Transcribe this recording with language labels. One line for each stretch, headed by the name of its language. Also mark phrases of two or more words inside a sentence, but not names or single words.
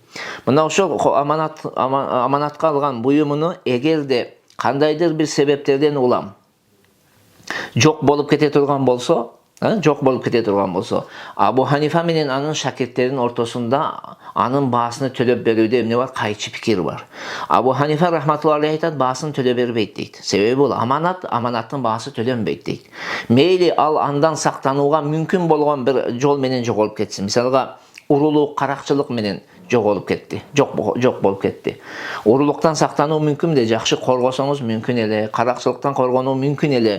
Kyrgyz: Мына ошол аманатка алган буюмуну эгерде кандайдыр бир себептерден улам жок болуп кете турган болсо, Абу Ханифа менен анын шакирттеринин ортосунда анын баасыны төлөп берүүдө эмне бар? Кайчы пикир бар. Абу Ханифа
Arabic: رحمة الله عليه
Kyrgyz: айтат, баасын төлөп бербейт дейт. Себеби бул аманаттын баасы төлөнбөйт дейт. Мейли ал андан сактанууга мүмкүн болгон бир жол менен жоголуп кетсин. Мисалга, урулук, каракчылык менен жоголуп кетти. Жок болуп кетти. Урулуктан сактануу мүмкүн эле, жакшы коргосоңуз мүмкүн эле, каракчылыктан коргонуу мүмкүн эле.